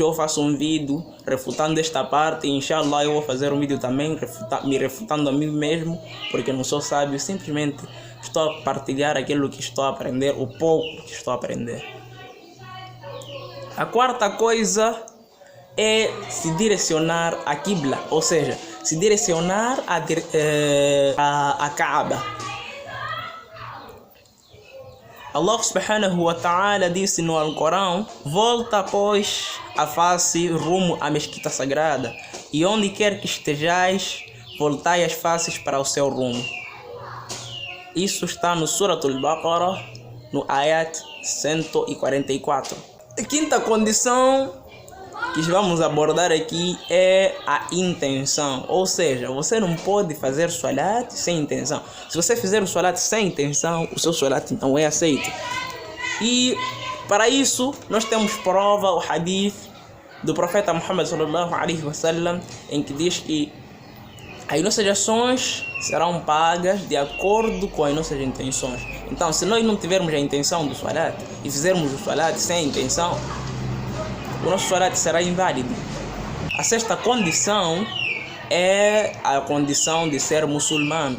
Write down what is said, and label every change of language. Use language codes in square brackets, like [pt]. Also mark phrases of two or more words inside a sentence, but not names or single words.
[pt] Eu faço um vídeo refutando esta parte. Inshallah eu vou fazer um vídeo também me refutando a mim mesmo, porque não sou sábio, simplesmente estou a partilhar aquilo que estou a aprender, o pouco que estou a aprender. A quarta coisa é se direcionar a Qibla, ou seja, se direcionar a Kaaba. Allah [ar] سبحانه وتعالى [pt] disse no Alcorão: volta pois a face rumo à mesquita sagrada, e onde quer que estejais, voltai as faces para o seu rumo. Isso está no Suratul Baqarah, no Ayat 144. A quinta condição que vamos abordar aqui é a intenção. Ou seja, você não pode fazer salat sem intenção. Se você fizer o salat sem intenção, o seu salat não é aceito. E para isso nós temos prova, o hadith do profeta Muhammad [ar] صلى الله عليه وسلم, [pt] em que diz que as nossas ações serão pagas de acordo com as nossas intenções. Então, se nós não tivermos a intenção do salat e fizermos o salat sem intenção, o nosso salat será inválido. A sexta condição é a condição de ser muçulmano.